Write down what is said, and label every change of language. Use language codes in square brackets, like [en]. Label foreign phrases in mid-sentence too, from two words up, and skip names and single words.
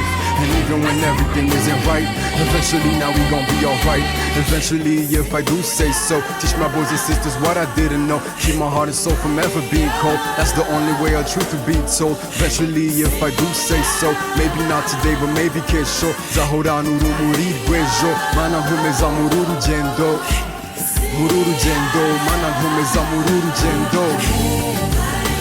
[en] And even when everything isn't right, eventually now we gon' be alright. Eventually, if I do say so. Teach my boys and sisters what I didn't know. Keep my heart and soul from ever being cold. That's the only way our truth will be told. Eventually, if I do say so. Maybe not today, but maybe kesho. [rn] Zahora nuru muri bwejo. Mana humeza mururu jendo. Mururu jendo. Mana humeza mururu jendo.